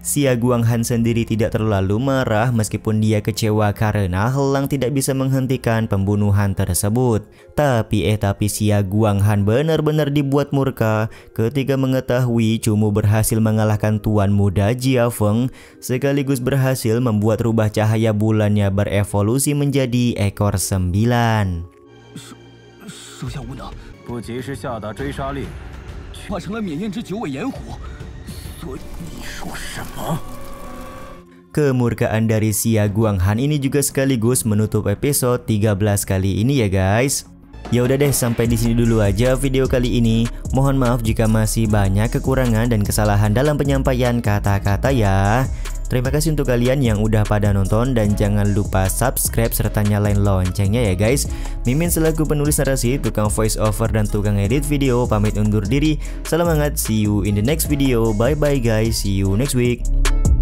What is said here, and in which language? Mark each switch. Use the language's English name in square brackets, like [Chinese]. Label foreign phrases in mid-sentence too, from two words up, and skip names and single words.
[Indonesian] Xia Guanghan sendiri tidak terlalu marah meskipun dia kecewa karena Helang tidak bisa menghentikan pembunuhan tersebut. Tapi Xia Guanghan benar-benar dibuat murka ketika mengetahui Chu Mu berhasil mengalahkan tuan muda Jia Feng sekaligus berhasil membuat rubah cahaya bulannya berevolusi menjadi ekor 9. [Chinese] 手下无能，不及时下达追杀令，化成了缅焰之九尾炎虎，所以你说什么？ [Indonesian] Kemurkaan dari Xia Guanghan ini juga sekaligus menutup episode 13 kali ini ya guys. Ya udah deh, sampai di sini dulu aja video kali ini. Mohon maaf jika masih banyak kekurangan dan kesalahan dalam penyampaian kata-kata ya. Terima kasih untuk kalian yang udah pada nonton dan jangan lupa subscribe serta nyalain loncengnya ya guys. Mimin selaku penulis narasi, tukang [English] voice over [Indonesian] dan tukang edit video pamit undur diri. Salam hangat, [English] see you in the next video. Bye bye guys, see you next week.